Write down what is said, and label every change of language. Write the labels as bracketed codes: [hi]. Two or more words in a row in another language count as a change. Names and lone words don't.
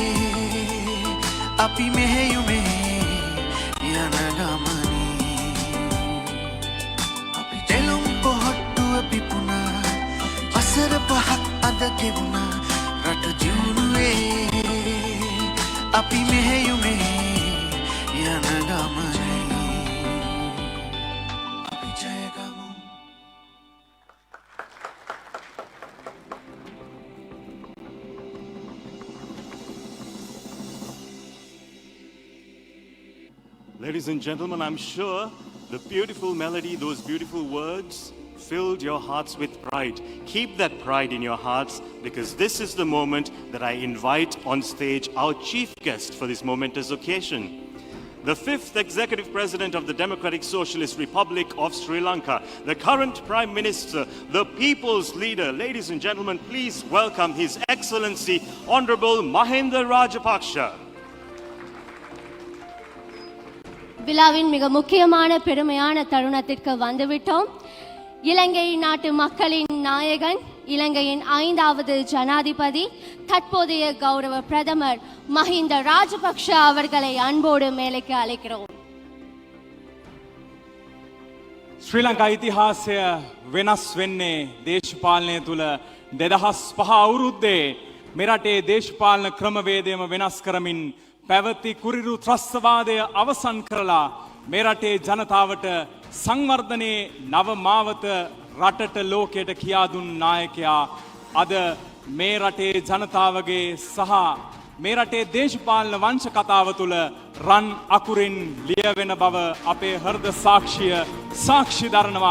[si] අපි මෙහෙයුමේ යන ගමනේ අපි දෙලුම් පොහොට්ටුව පිපුණා වසර පහක් අද ගෙවුණා රට දියුණුවේ අපි මෙහෙයුමේ යන ගමනේ අපි ජය ගමු [en] Ladies and gentlemen, I'm sure the beautiful melody, those beautiful words filled your hearts with pride. Keep that pride in your hearts because this is the moment that I invite on stage our chief guest for this momentous occasion. The 5th Executive President of the Democratic Socialist Republic of Sri Lanka, the current Prime Minister, the People's Leader. Ladies and gentlemen, please welcome His Excellency Honorable Mahinda Rajapaksa. [ta] விழாவின் மிக முக்கியமான பெருமையான தருணத்திற்கு வந்துவிட்டோம். இலங்கை நாட்டு மக்களின் நாயகன், இலங்கையின் 5வது ஜனாதிபதி, தற்போதைய கௌரவ பிரதமர் மஹிந்த ராஜபக்ஷ அவர்களை அன்போடு மேலைக்கு அழைக்கிறோம். [si] ශ්‍රී ලංකා ඉතිහාසය වෙනස් වෙන්නේ දේශපාලනය තුළ 2005 අවුරුද්දේ මෙරටේ දේශපාලන ක්‍රමවේදයම වෙනස් කරමින් පැවති කුරිරු ත්‍රස්තවාදය අවසන් කරලා මේ රටේ ජනතාවට සංවර්ධනයේ නව මාවත රටට ලෝකයට කියා දුන් නායකයා අද මේ රටේ ජනතාවගේ සහ මේ රටේ දේශපාලන වංශ කතාව තුළ රන් අකුරින් ලියවෙන බව අපේ හෘද සාක්ෂිය සාක්ෂි දරනවා.